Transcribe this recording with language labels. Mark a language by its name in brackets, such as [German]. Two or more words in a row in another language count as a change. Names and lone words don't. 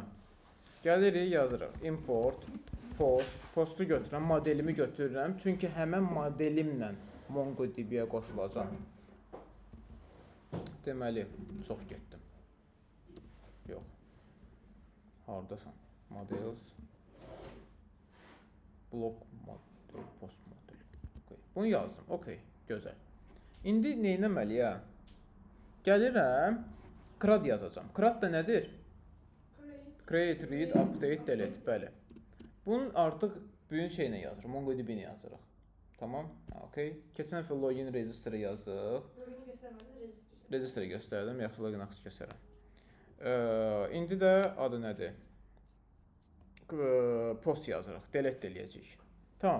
[Azerbaijani] Gəlirik, yazırıq. [English] Import, post. [Azerbaijani] Postu götürürəm, modelimi götürürəm. Çünki həmən modelimlə MongoDB-yə qoşulacam. Deməli, çox getdim. Yox. Hardasan? [English] Models. Block model, post model. [Azerbaijani] Okay. Bunu yazdım. Okay, gözəl. İndi nə etməliyəm? Gəlirəm, CRUD yazacağam. CRUD da nədir? [English] Create, read, update, delete. [Azerbaijani] Bəli. Bunun artıq böyük şeylə yazırıq. MongoDB ilə yazırıq. Tamam? Okay. Keçən dəfə [English] login register'ı [Azerbaijani] yazdıq. Login göstərmədi, register. Register'ı göstərdim. Yaxşı [English] login access [Azerbaijani] göstərəm. İndi də adı nədir? Post yazırıq. Delete eləyəcəyik. Tamam.